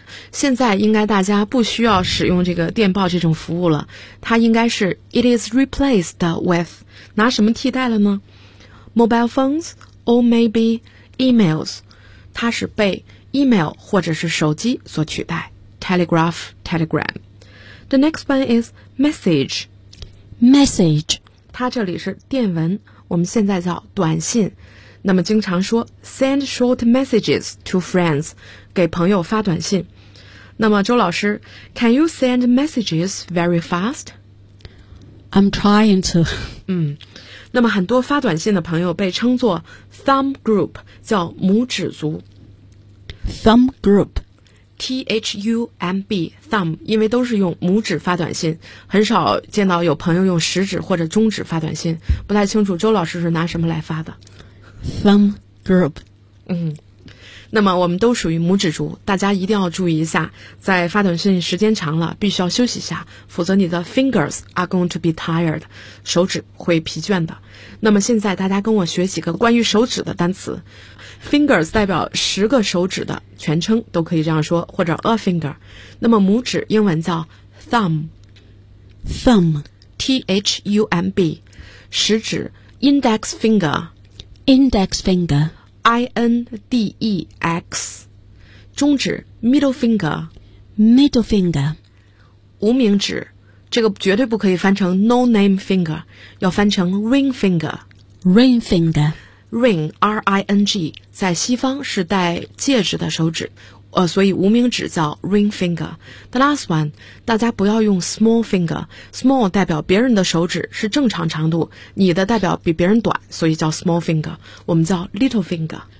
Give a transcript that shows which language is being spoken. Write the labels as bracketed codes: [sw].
[zh] 现在应该大家不需要使用这个电报这种服务了。它应该是 [en] it is replaced with. [zh] 拿什么替代了呢？ [en] Mobile phones or maybe emails. [zh] 它是被 email 或者是手机所取代。 [en] Telegraph, telegram. The next one is message. Message. [zh] 它这里是电文，我们现在叫短信。那么经常说 [en] send short messages to friends, [zh] 给朋友发短信。那么周老师 [en] can you send messages very fast? I'm trying to. [zh] 那么很多发短信的朋友被称作 thumb group， 叫拇指族。 [en] thumb group， [zh] T-H-U-M-B， thumb， 因为都是用拇指发短信，很少见到有朋友用食指或者中指发短信，不太清楚周老师是拿什么来发的。 [en] thumb group， [zh] 那么我们都属于拇指族，大家一定要注意一下，在发短信时间长了必须要休息一下，否则你的 [en] fingers are going to be tired， [zh] 手指会疲倦的。那么现在大家跟我学几个关于手指的单词。fingers 代表十个手指的全称，都可以这样说，或者 a finger。那么拇指英文叫 thumb， [en] thumb， T-H-U-M-B。食指 index finger， index finger Index， 中指 middle finger， middle finger， [zh] 无名指，这个绝对不可以翻成 no name finger， 要翻成 ring finger， [en] ring finger， [zh] ring R I N G， 在西方是戴戒指的手指，所以无名指叫 ring finger。 [en] The last one， [zh] 大家不要用 small finger， small 代表别人的手指是正常长度，你的代表比别人短，所以叫 small finger， 我们叫 little finger。